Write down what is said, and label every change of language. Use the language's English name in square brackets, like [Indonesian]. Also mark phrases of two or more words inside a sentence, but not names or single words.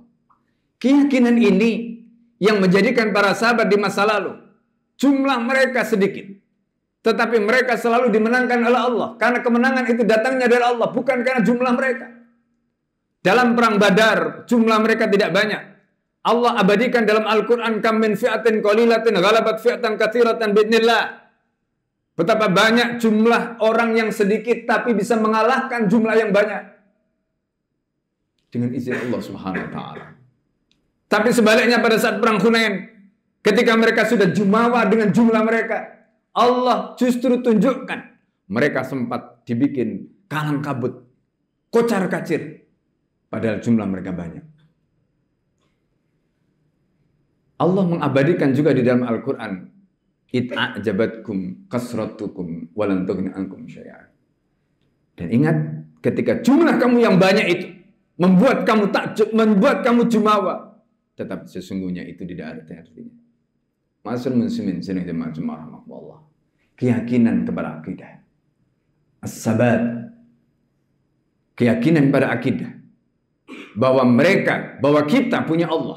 [Indonesian] Keyakinan ini yang menjadikan para sahabat di masa lalu, jumlah mereka sedikit, tetapi mereka selalu dimenangkan oleh Allah. Karena kemenangan itu datangnya dari Allah, bukan karena jumlah mereka. Dalam perang Badar, jumlah mereka tidak banyak. Allah abadikan dalam Al-Quran, [Arabic] كم من فئة قليلة غلبت فئة كثيرة بإذن الله. [Indonesian] Betapa banyak jumlah orang yang sedikit tapi bisa mengalahkan jumlah yang banyak dengan izin Allah [Arabic] سبحانه وتعالى. [Indonesian] Tapi sebaliknya pada saat perang Hunain, ketika mereka sudah jumawa dengan jumlah mereka, Allah justru tunjukkan mereka sempat dibikin kalang kabut, kocar kacir, padahal jumlah mereka banyak. Allah mengabadikan juga di dalam Al-Quran, [Arabic] أعجبتكم كثرتكم فلن تغني عنكم شيئا. [Indonesian] Dan ingat, ketika jumlah kamu yang banyak itu membuat kamu takjub, membuat kamu jumawa, tetapi sesungguhnya itu tidak ada artinya. [Arabic] معاشر المسلمين [Indonesian] sidang jamaah Jumat rahimakumullah. Keyakinan kepada akidah, as-sabat, keyakinan pada akidah bahwa mereka, bahwa kita punya Allah.